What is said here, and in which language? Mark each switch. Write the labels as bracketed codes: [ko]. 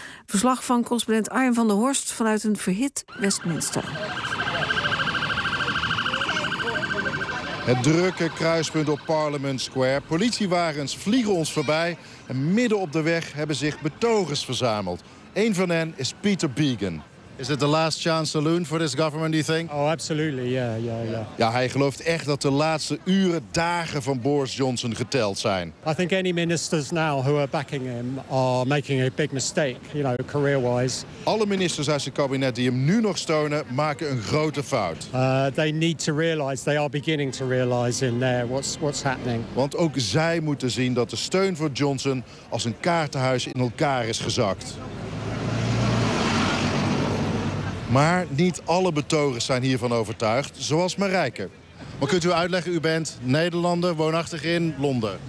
[nl] Verslag van correspondent Arjen van der Horst vanuit een verhit Westminster. Het drukke kruispunt op Parliament Square. Politiewagens vliegen ons voorbij. En midden op de weg hebben zich betogers verzameld. Een van hen is Peter Beegan. [en] Is it the last chance saloon for this government, do you think? Oh, absolutely, yeah. [nl] Ja, hij gelooft echt dat de laatste uren, dagen van Boris Johnson geteld zijn. [en] I think any ministers now who are backing him are making a big mistake, you know, career-wise. [nl] Alle ministers uit zijn kabinet die hem nu nog steunen, maken een grote fout. [en] They need to realize, they are beginning to realize in there what's happening. [nl] Want ook zij moeten zien dat de steun voor Johnson als een kaartenhuis in elkaar is gezakt. Maar niet alle betogers zijn hiervan overtuigd, zoals Marijke. Maar kunt u uitleggen, u bent Nederlander, woonachtig in Londen?